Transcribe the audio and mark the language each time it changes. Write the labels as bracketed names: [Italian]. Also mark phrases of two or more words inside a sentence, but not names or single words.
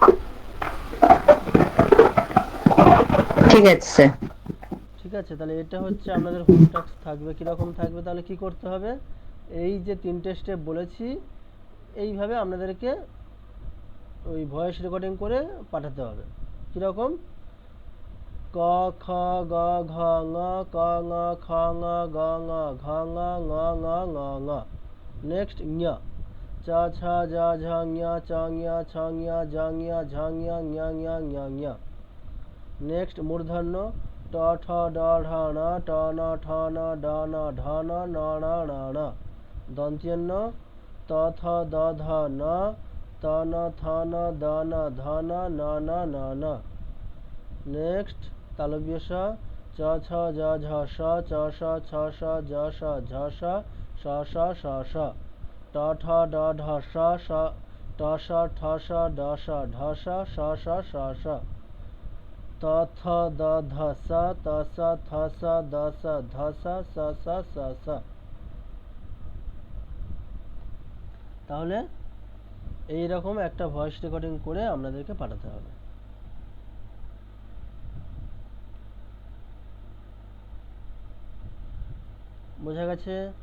[Bangla] ঠিক আছে স্যার। ঠিক আছে, তাহলে এটা হচ্ছে আপনাদের হোম টাস্ক থাকবে। কিরকম থাকবে তাহলে কি করতে হবে? এই যে তিনটে স্টেপ বলেছি এইভাবে আপনাদেরকে ওই ভয়েস রেকর্ডিং করে পাঠাতে হবে। কিরকম? ক খ গ ঘ ঙ ক ঙ খ ঙ গ ঙ ঘ ঙ ঙ ঙ ঙ ঙ। নেক্সট ঞ চ ছ জ ঝ ঞ চ ঞ ছ ঞ জ ঞ ঝ ঞ ঞ ঞ ঞ ঞ। নেক্সট মূর্ধন্য ট ঠ ড ঢ ণ ট ন ঠ ন ড ন ঢ ন ন ণ ণ ণ। দন্ত্যন্য ত থ দ ধ ন ত ন থ ন দ ন ধ ন ন ন ন ন। নেক্সট তালব্য শ চ ছ জ ঝ স চ স ছ স জ স ঝ স স স স স। ট ঠ ড ঢ স স ট স ঠ স ড স ঢ স স স স স। ত থ দ ধ স ত স থ স দ স ধ স স স স স। তাহলে এইরকম একটা ভয়েস রেকর্ডিং করে আপনাদেরকে পাঠাতে হবে। বোঝা গেছে?